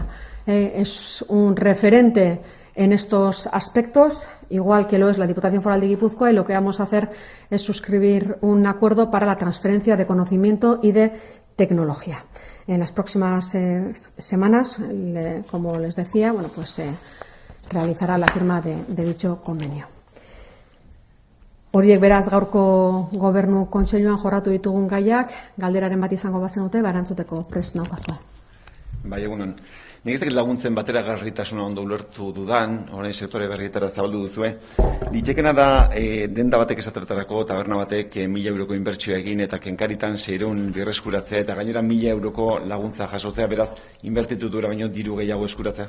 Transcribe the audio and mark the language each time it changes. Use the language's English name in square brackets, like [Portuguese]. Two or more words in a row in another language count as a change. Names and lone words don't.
[Spanish] Es un referente en estos aspectos, igual que lo es la Diputación Foral de Guipúzcoa, y lo que vamos a hacer es suscribir un acuerdo para la transferencia de conocimiento y de tecnología. En las próximas semanas, como les decía, se realizará la firma de dicho convenio. [Basque] Horiek beraz gaurko gobernu kontseiluan jorratu ditugun gaiak, galderaren bat izango bazenute, erantzuteko prest naukazue. Bai, egunon. Nik ez dakit laguntzen bateragarritasuna ondo ulertu dudan, orain sektore berrietara zabaldu duzue. Litekena da, denda batek esatertarako, taberna batek 1.000 euroko inbertsioa egin eta kenkaritan 600 birreskuratzea eta gainera 1.000 euroko laguntza jasotzea, beraz, inbertitu dura baino diru gehiago eskuratzea.